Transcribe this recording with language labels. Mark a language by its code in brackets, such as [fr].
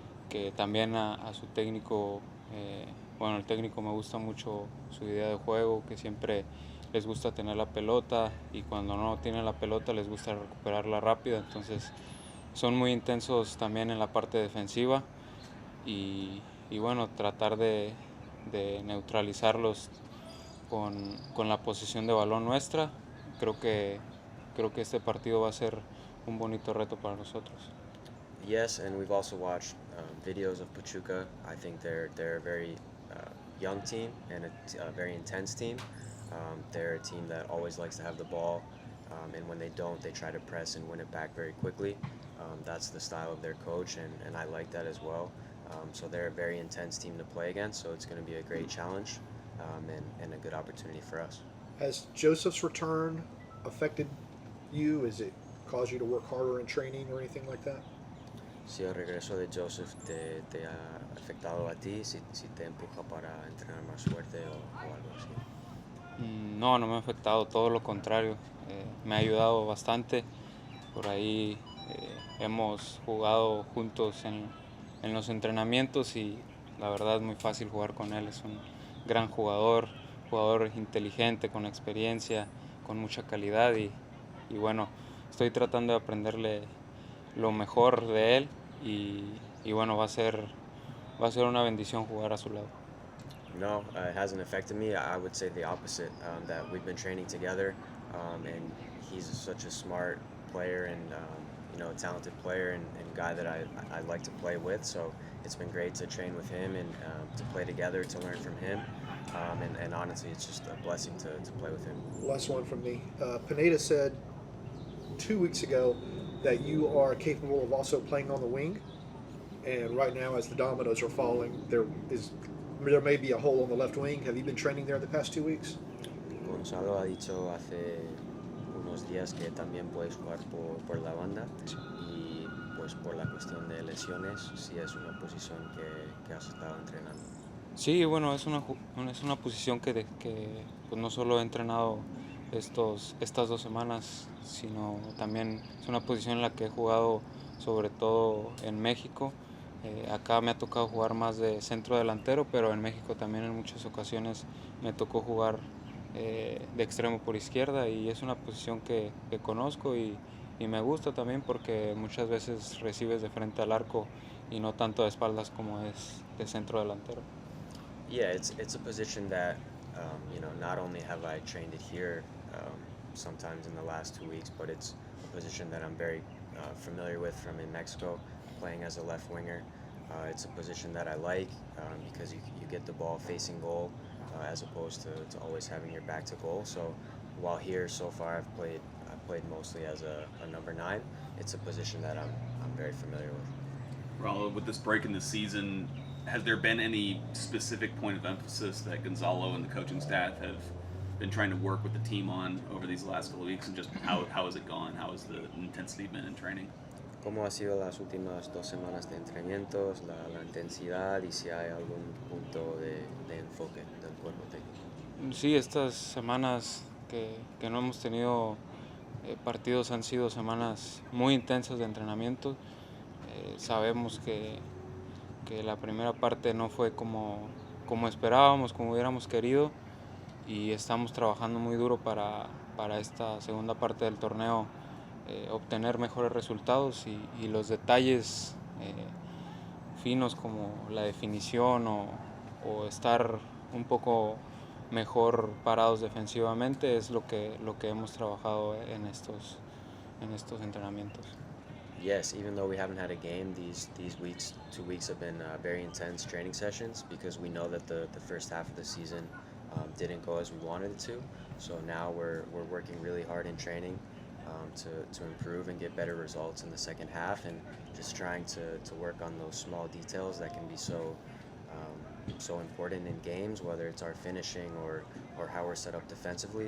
[es] que también a su técnico, bueno, el técnico me gusta mucho su idea de juego, que siempre les gusta tener la pelota y cuando no tienen la pelota les gusta recuperarla rápida, entonces son muy intensos también en la parte defensiva y bueno, tratar de neutralizarlos con la posesión de balón nuestra. Creo que este partido va a ser un bonito reto para nosotros. [en] Yes, and we've also watched videos of Pachuca. I think they're a very young team and a very intense team. They're a team that always likes to have the ball, and when they don't, they try to press and win it back very quickly. That's the style of their coach, and I like that as well. So they're a very intense team to play against, so it's going to be a great challenge and a good opportunity for us. Has Joseph's return affected you? Has it caused you to work harder in training or anything like that? [es] Si el regreso de Joseph te ha afectado a ti, si te empuja para entrenar más fuerte o algo así. No, no me ha afectado, todo lo contrario, me ha ayudado bastante. Por ahí hemos jugado juntos en los entrenamientos y la verdad es muy fácil jugar con él. Es un gran jugador inteligente, con experiencia, con mucha calidad y bueno, estoy tratando de aprenderle lo mejor de él y bueno, va a ser una bendición jugar a su lado. [en] No, it hasn't affected me. I would say the opposite. That we've been training together, and he's such a smart player and a talented player and guy that I like to play with. So it's been great to train with him and to play together, to learn from him. And honestly, it's just a blessing to play with him. Last one from me. Pineda said 2 weeks ago that you are capable of also playing on the wing. And right now, as the dominoes are falling, there may be a hole on the left wing. Have you been training there the past 2 weeks? [es] Gonzalo ha dicho hace unos días que también puedes jugar por la banda y pues por la cuestión de lesiones, sí es una posición que has estado entrenando. Sí, bueno, es una posición que pues no solo he entrenado estas 2 semanas, sino también es una posición en la que he jugado sobre todo en México. Acá me ha tocado jugar más de centro delantero, pero en México también en muchas ocasiones me tocó jugar de extremo por izquierda y es una posición que conozco y me gusta también porque muchas veces recibes de frente al arco y no tanto de espaldas como es de centro delantero. [en] Yeah, it's a position that not only have I trained it here sometimes in the last 2 weeks, but it's a position that I'm very familiar with from in Mexico, playing as a left winger. It's a position that I like because you get the ball facing goal as opposed to always having your back to goal. So while here so far I've played mostly as a number 9. It's a position that I'm very familiar with. Ronaldo, with this break in the season, has there been any specific point of emphasis that Gonzalo and the coaching staff have been trying to work with the team on over these last couple of weeks, and just how has it gone? How has the intensity been in training? [es] ¿Cómo ha sido las últimas 2 semanas de entrenamientos, la intensidad y si hay algún punto de enfoque del cuerpo técnico? Sí, estas semanas que no hemos tenido partidos han sido semanas muy intensas de entrenamiento. Sabemos que la primera parte no fue como esperábamos, como hubiéramos querido, y estamos trabajando muy duro para esta segunda parte del torneo obtener mejores resultados y los detalles finos como la definición o estar un poco mejor parados defensivamente es lo que hemos trabajado en estos entrenamientos. [en] Yes, even though we haven't had a game, these 2 weeks have been very intense training sessions because we know that the first half of the season didn't go as we wanted it to. So now we're working really hard in training to improve and get better results in the second half, and just trying to work on those small details that can be so important in games, whether it's our finishing or how we're set up defensively.